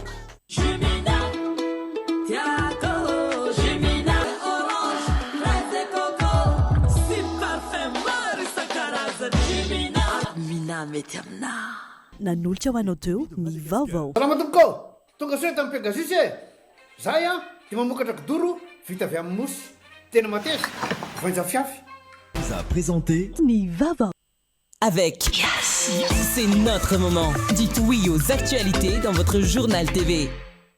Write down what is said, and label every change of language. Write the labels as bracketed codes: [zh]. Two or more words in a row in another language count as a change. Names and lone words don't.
[mg] Nanolotra ho anao teo ny vaovao. Salama tompoko, tonga soa tamin'ny Pegasus e. Zay dia mamokatra kidoro vita avy amin'ny mosy. Tena mateza, voanja fiafy. [fr] Vous a présenté [mg] ny vaovao. [fr] Avec Yassi, c'est notre moment. Dites oui aux actualités dans votre journal TV.